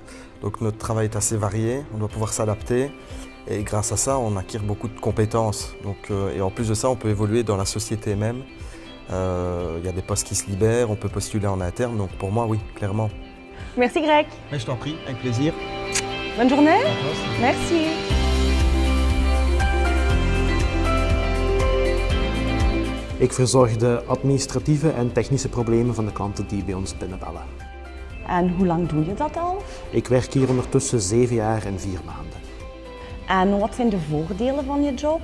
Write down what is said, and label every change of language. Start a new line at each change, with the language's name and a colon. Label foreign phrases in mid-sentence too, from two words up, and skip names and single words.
French: Donc notre travail est assez varié. On doit pouvoir s'adapter. Et grâce à ça, on acquiert beaucoup de compétences. Et en plus de ça, on peut évoluer dans la société même. Il y a des postes qui se libèrent, on peut postuler en interne. Donc pour moi, oui, clairement. Merci Greg. Mais je t'en prie, avec plaisir. Bonne journée. Merci.
Dutch: Ik verzorg de administratieve en technische problemen van de klanten die bij ons binnenbellen. En hoe lang doe je dat al? Ik werk hier ondertussen 7 jaar en 4 maanden. En wat zijn de voordelen van je job?